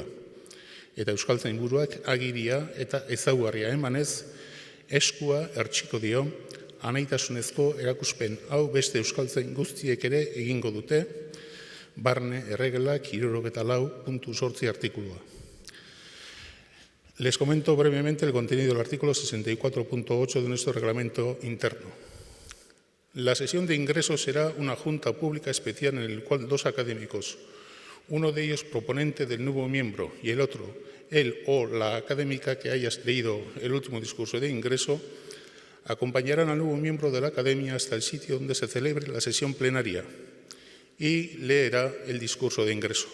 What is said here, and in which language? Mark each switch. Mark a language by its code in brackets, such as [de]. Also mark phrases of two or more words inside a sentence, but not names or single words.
[eu] Eta euskaltzainburuak agiria eta ezaugarria emanez, eskua ertsiko dio, anaitasunezko erakuspen hau beste euskaltzain guztiek ere egingo dute, barne erregelak 74.8 artikulua. [es] Les comento brevemente el contenido del artículo 64.8 de nuestro reglamento interno. La sesión de ingreso será una junta pública especial en la cual dos académicos, uno de ellos proponente del nuevo miembro y el otro, él o la académica que haya leído el último discurso de ingreso, acompañarán al nuevo miembro de la Academia hasta el sitio donde se celebre la sesión plenaria y leerá el discurso de ingreso.